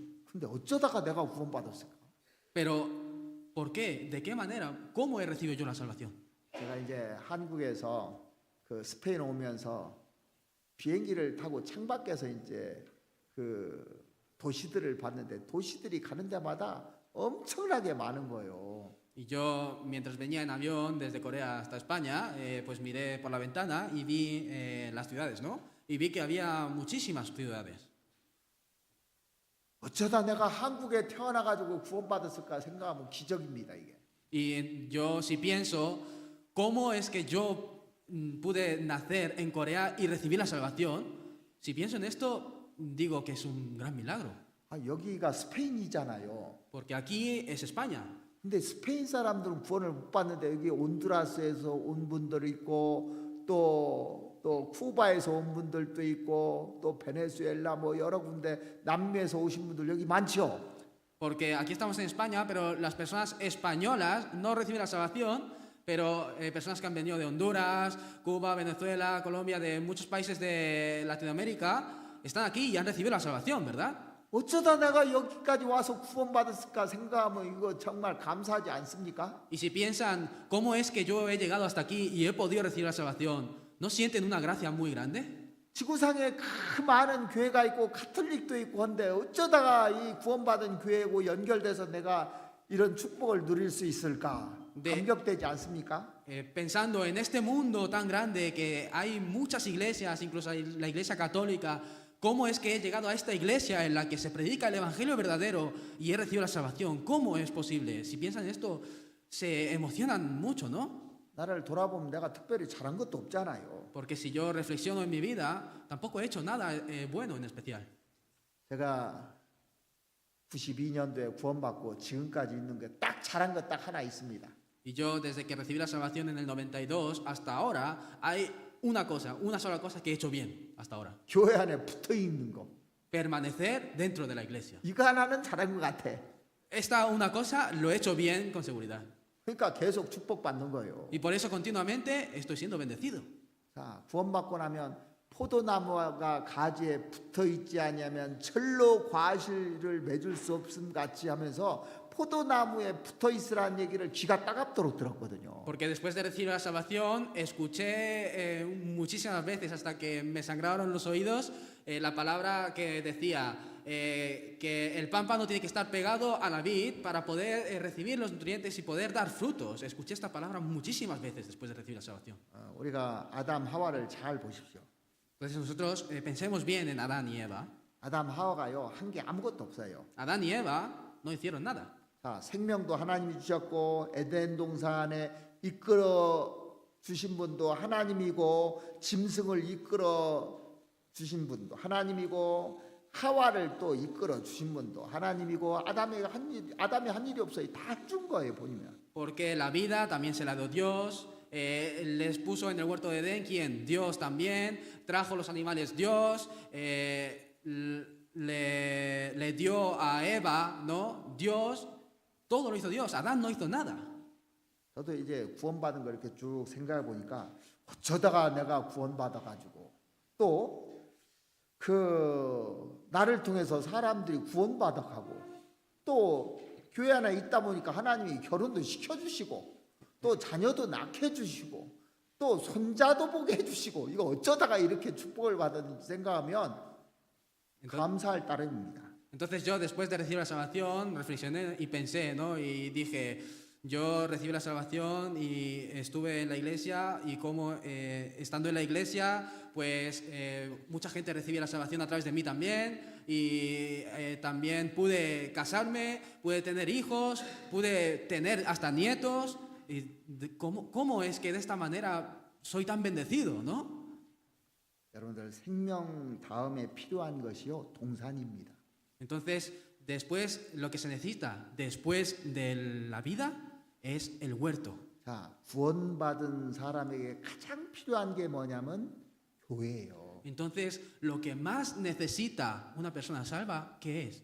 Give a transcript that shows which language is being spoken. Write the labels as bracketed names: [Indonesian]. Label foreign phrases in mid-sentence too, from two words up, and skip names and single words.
[Korean] 근데 어쩌다가 내가 구원받았을까? [Spanish] Pero, ¿por qué? ¿De qué manera? ¿Cómo he recibido yo la salvación? [Korean] 제가 이제 한국에서 그 스페인 오면서 비행기를 타고 창밖에서 이제 그 도시들을 봤는데 도시들이 가는 데마다 엄청나게 많은 거예요. [Spanish] Y yo, mientras venía en avión desde Corea hasta España, pues miré por la ventana y vi las ciudades, ¿no? Y vi que había muchísimas ciudades. [Korean] 어쩌다 내가 한국에 태어나가지고 구원받았을까 생각하면 기적입니다 이게. [Spanish] Y yo si pienso, ¿cómo es que yo pude nacer en Corea y recibir la salvación? Si pienso en esto, digo que es un gran milagro. [Korean] 아, 여기가 스페인이잖아요. [Spanish] Porque aquí es España. [Korean] 근데 스페인 사람들은 구원을 못 받는데 여기 온두라스에서 온 분들이 있고 또 쿠바에서 온 분들도 있고 또 베네수엘라 뭐 여러 군데 남미에서 오신 분들 여기 많죠. [Spanish] Porque aquí estamos en España, pero las personas españolas no reciben la salvación, pero personas que han venido de Honduras, Cuba, Venezuela, Colombia, de muchos países de Latinoamérica, están aquí y han recibido la salvación, ¿verdad? [Korean] 어쩌다 내가 여기까지 와서 구원받았을까 생각하면 이거 정말 감사하지 않습니까? [Spanish] Y si piensan, ¿cómo es que yo he llegado hasta aquí y he podido recibir la salvación? ¿No sienten una gracia muy grande? [Korean] 지구상에 그 많은 교회가 있고 카톨릭도 있고 한데 어쩌다가 이 구원받은 교회고 연결돼서 내가 이런 축복을 누릴 수 있을까? 네. 감격되지 않습니까? [Spanish] Pensando en este mundo tan grande que hay muchas iglesias, incluso la iglesia católica, ¿cómo es que he llegado a esta iglesia en la que se predica el evangelio verdadero y he recibido la salvación? ¿Cómo es posible? Si piensan en esto, se emocionan mucho, ¿no? [Korean] 나를 돌아보면 내가 특별히 잘한 것도 없잖아요. [Spanish] Porque si yo reflexiono en mi vida, tampoco he hecho nada bueno en especial. [Korean] 제가 92년도에 구원받고 지금까지 있는 게 딱 잘한 거 딱 하나 있습니다. [Spanish] Y yo, desde que recibí la salvación en el 92 hasta ahora, hay una sola cosa que he hecho bien hasta ahora. [Korean] 교회 안에 붙어 있는 거. [Spanish] Permanecer dentro de la iglesia. [Korean] 이거 하나는 잘한 것 같아. [Spanish] Esta una cosa lo he hecho bien con seguridad. [Korean] 그러니까 계속 축복받는 거예요. [Spanish] Y por eso continuamente estoy siendo bendecido. [Korean] 자, 구원받고 나면 포도나무가 가지에 붙어 있지 않냐면 철로 과실을 맺을 수 없음 같이 하면서 포도나무에 붙어 있으라는 얘기를 귀가 따갑도록 들었거든요. [Spanish] Porque después de recibir la salvación, escuché muchísimas veces hasta que me sangraron los oídos la palabra que decía que el pámpano tiene que estar pegado a la vid para poder recibir los nutrientes y poder dar frutos. Escuché esta palabra muchísimas veces después de recibir la salvación. [Korean] 우리가 아담 하와를 잘 보십시오. [Spanish] Entonces nosotros pensemos bien en Adán y Eva. [Korean] 아담 하와가요 한 게 아무것도 없어요. [Spanish] Adán y Eva no hicieron nada. [Korean] 자, 생명도 하나님이 주셨고 에덴 동산에 이끌어 주신 분도 하나님이고 짐승을 이끌어 주신 분도 하나님이고 하와를 또 이끌어 주신 분도 하나님이고 아담이 한 일이 없어요. 다 준 거예요 보면. [Spanish] Porque la vida también se la dio Dios. Les puso en el huerto de Edén, ¿quién? Dios también. Trajo los animales Dios. Le dio a Eva, ¿no? Dios. Todo lo hizo Dios. Adán no hizo nada. [Korean] 저도 이제 구원받은 걸 이렇게 쭉 생각해 보니까 어쩌다가 내가 구원받아 가지고 또 그 나를 통해서 사람들이 구원받아 가고 또 교회 안에 있다 보니까 하나님이 결혼도 시켜주시고 또 자녀도 낳게 해주시고 또 손자도 보게 해주시고 이거 어쩌다가 이렇게 축복을 받았는지 생각하면 감사할 따름입니다. [Spanish] Entonces yo después de recibir la salvación reflexioné y pensé, ¿no? Y dije, yo recibí la salvación y estuve en la iglesia y como estando en la iglesia, pues mucha gente recibió la salvación a través de mí también y también pude casarme, pude tener hijos, pude tener hasta nietos. Y ¿cómo es que de esta manera soy tan bendecido, ¿no? [Korean] 여러분들 생명 다음에 필요한 것이요 동산입니다. [Spanish] Entonces, después, lo que se necesita después de la vida es el huerto. [Korean] 자, 구원받은 사람에게 가장 필요한 게 뭐냐면 교회예요. [Spanish] Entonces, lo que más necesita una persona salva, ¿qué es?